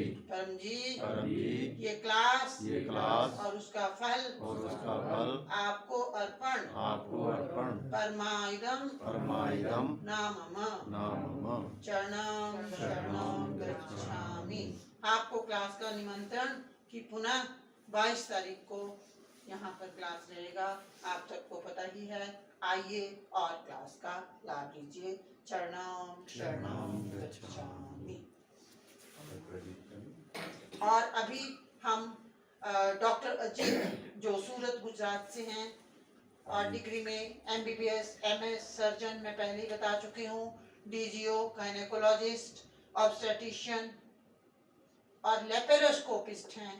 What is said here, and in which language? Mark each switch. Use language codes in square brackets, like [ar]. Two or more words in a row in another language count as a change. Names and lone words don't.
[hi] परम जी ये क्लास और उसका फल आपको अर्पण [pi] परमाइदम नामम शरणं गच्छामि। [hi] आपको क्लास का निमंत्रण कि पुनः 22 तारीख को यहाँ पर क्लास रहेगा, आप सबको पता ही है। आइए और क्लास का लाभ लीजिए। [pi] शरणं गच्छामि। [hi] और अभी हम डॉक्टर अजीत जो सूरत गुजरात से हैं और डिग्री में [en] MBBS MS surgeon [hi] मैं पहले ही बता चुकी हूँ, [en] DGO gynecologist, obstetrician [hi] और लेपेरोस्कोपिस्ट हैं।